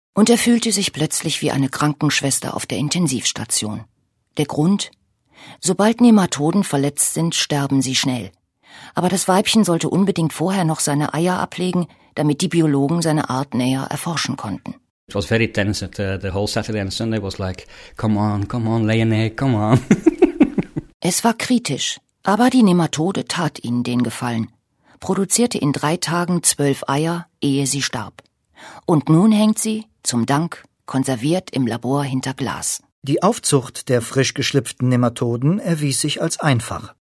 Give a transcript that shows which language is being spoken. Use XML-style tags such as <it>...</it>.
<de>Und er fühlte sich plötzlich wie eine Krankenschwester auf der Intensivstation. Der Grund? Sobald Nematoden verletzt sind, sterben sie schnell. Aber das Weibchen sollte unbedingt vorher noch seine Eier ablegen, damit die Biologen seine Art näher erforschen konnten.</de> <en>It was very tense. The whole Saturday and Sunday was like, come on, lay an egg, come on.</en> <de>Es war kritisch, aber die Nematode tat ihnen den Gefallen, produzierte in 3 Tagen 12 Eier, ehe sie starb. Und nun hängt sie, zum Dank, konserviert im Labor hinter Glas. Die Aufzucht der frisch geschlüpften Nematoden erwies sich als einfach.</de>